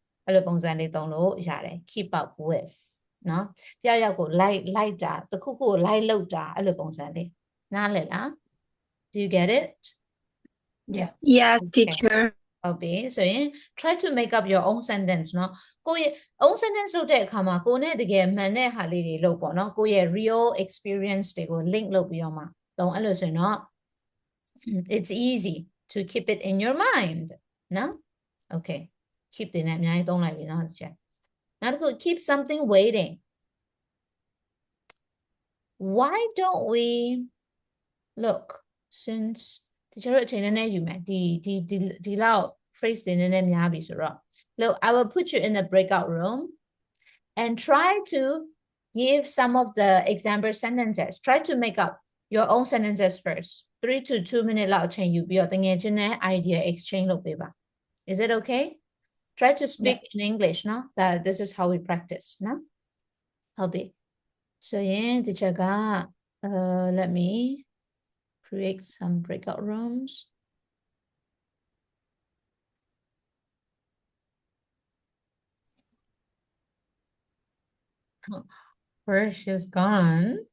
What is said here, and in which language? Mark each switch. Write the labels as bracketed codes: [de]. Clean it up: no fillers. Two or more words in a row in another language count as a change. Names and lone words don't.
[en] Keep up with. No? Like that. The cuckoo like do you get it? Yeah. Yes, Okay. teacher. Okay, so try to make up your own sentence, no? Own sentence [my] လုပ်တဲ့အခါမှာကိုယ်နဲ့တကယ်မှန်တဲ့ဟာလေးတွေလုပ်ပေါ့နော်ကိုယ့်ရဲ့ [en] real experience [my] တွေကို link လုပ်ပြီးတော့မှတော့အဲ့လိုဆိုရင်တော့ [en] it's easy to keep it in your mind, no? Okay, [my] keep တွေနဲ့အများကြီးသုံးလိုက်ပြီနော်ဒီချက်နောက်တစ်ခု [en] keep something waiting. Why don't we look [my] since တချို့အချိန်နဲ့ယူမယ်ဒီလောက် [en] phrase တွေနည်းနည်းများပြီဆိုတော့ look, I will put you in the breakout room and try to give some of the example sentences. Try to make up your own sentences first. 3 to 2 minutes [my] လောက်အချိန်ယူပြီးတော့တကယ်ချင်းနဲ့ [en] idea exchange [my] လုပ်ပေးပါ [en] Is it okay? Try to speak in English, no? That this is how we practice, no? Okay. So yeah, teacher ga let me create some breakout rooms. Where she's gone.